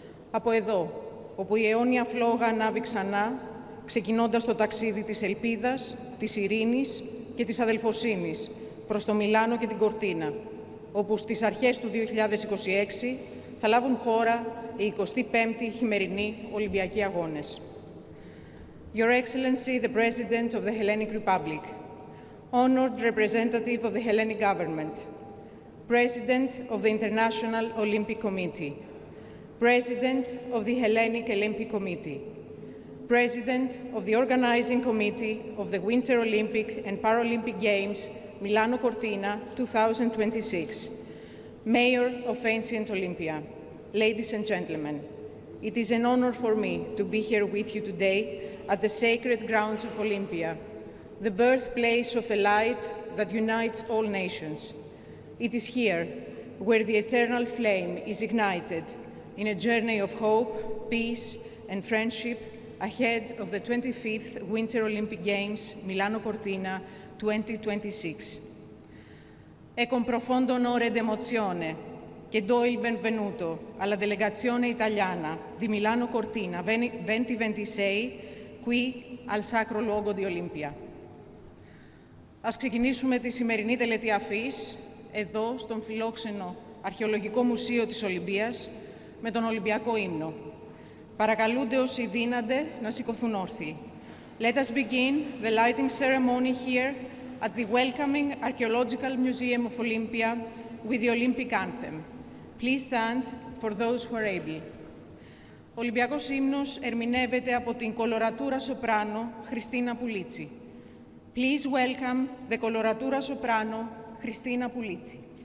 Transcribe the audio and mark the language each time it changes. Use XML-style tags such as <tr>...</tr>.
<el>Από εδώ, όπου η αιώνια φλόγα ανάβει ξανά, ξεκινώντας το ταξίδι της ελπίδας, της ειρήνης και της αδελφοσύνης προς το Μιλάνο και την Κορτίνα, όπου στις αρχές του 2026 θα λάβουν χώρα οι 25η χειμερινοί Ολυμπιακοί Αγώνες.</el> <en>Your Excellency, the President of the Hellenic Republic, honored representative of the Hellenic government, President of the International Olympic Committee, President of the Hellenic Olympic Committee, President of the Organizing Committee of the Winter Olympic and Paralympic Games Milano Cortina 2026, Mayor of Ancient Olympia, ladies and gentlemen, it is an honor for me to be here with you today at the sacred grounds of Olympia, the birthplace of the light that unites all nations. It is here where the eternal flame is ignited in a journey of hope, peace, and friendship ahead of the 25th Winter Olympic Games Milano Cortina 2026.</en> <it>È con profondo onore ed emozione che do il benvenuto alla delegazione italiana di Milano Cortina 2026 qui al sacro luogo di Olympia.</it> <el>Ας ξεκινήσουμε τη σημερινή τελετή αφής, εδώ στον φιλόξενο Αρχαιολογικό Μουσείο της Ολυμπίας, με τον Ολυμπιακό ύμνο. Παρακαλούνται όσοι δύνανται να σηκωθούν όρθιοι.</el> <en>Let us begin the lighting ceremony here at the welcoming Archaeological Museum of Olympia with the Olympic anthem. Please stand for those who are able.</en> <el>Ο Ολυμπιακός ύμνος ερμηνεύεται από την κολορατούρα σοπράνο Χριστίνα Πουλίτσι.</el> <en>Please welcome the coloratura soprano Χριστίνα Πουλίτσι.</en>